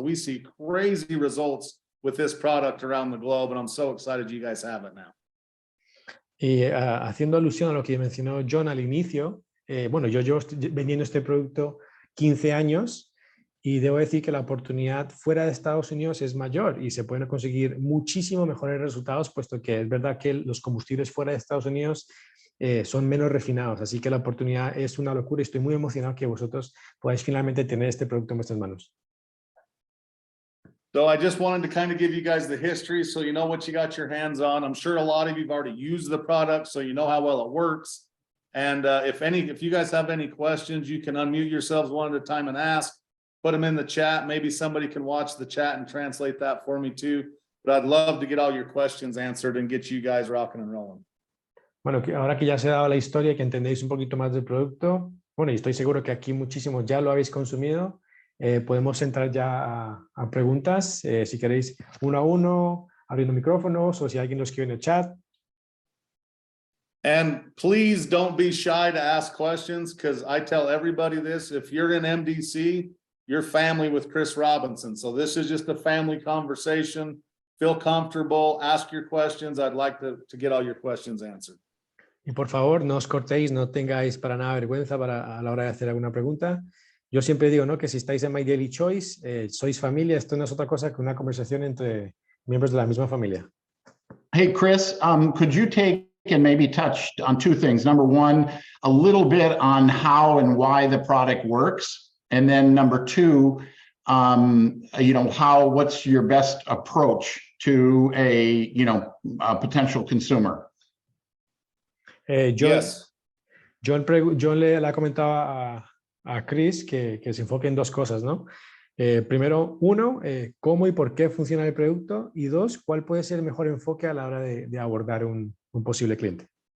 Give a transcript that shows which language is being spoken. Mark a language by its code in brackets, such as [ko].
[en] So we see crazy results with this product around the globe, and I'm so excited you guys have it now. [es] Y haciendo alusión a lo que mencionó John al inicio, bueno, yo llevo vendiendo este producto 15 años y debo decir que la oportunidad fuera de Estados Unidos es mayor y se pueden conseguir muchísimo mejores resultados, puesto que es verdad que los combustibles fuera de Estados Unidos son menos refinados, así que la oportunidad es una locura y estoy muy emocionado que vosotros podáis finalmente tener este producto en vuestras manos. [en] So I just wanted to kind of give you guys the history so you know what you got your hands on. I'm sure a lot of you've already used the product, so you know how well it works. And if you guys have any questions, you can unmute yourselves one at a time and ask. Put them in the chat. Maybe somebody can watch the chat and translate that for me too. But I'd love to get all your questions answered and get you guys rocking and rolling. [es] Bueno, ahora que ya se ha dado la historia, que entendéis un poquito más del producto, bueno, y estoy seguro que aquí muchísimos ya lo habéis consumido, podemos entrar ya a preguntas, si queréis uno a uno, abriendo micrófonos o si alguien lo escribe en el chat. [en] And please don't be shy to ask questions, because I tell everybody this: if you're in MDC, you're family with Chris Robinson. So this is just a family conversation. Feel comfortable, ask your questions. I'd like to get all your questions answered. [es] Y por favor, no os cortéis, no tengáis para nada vergüenza a la hora de hacer alguna pregunta. Yo siempre digo, ¿no?, que si estáis en My Daily Choice, sois familia. Esto no es otra cosa que una conversación entre miembros de la misma familia. [en] Hey, Chris, could you take and maybe touch on two things? Number one, a little bit on how and why the product works. And then number two, what's your best approach to a potential consumer? Yes. [es] John le ha comentado a Chris que se enfoque en dos cosas, ¿no? Primero, uno, cómo y por qué funciona el producto, y dos, cuál puede ser el mejor enfoque a la hora de abordar un posible cliente.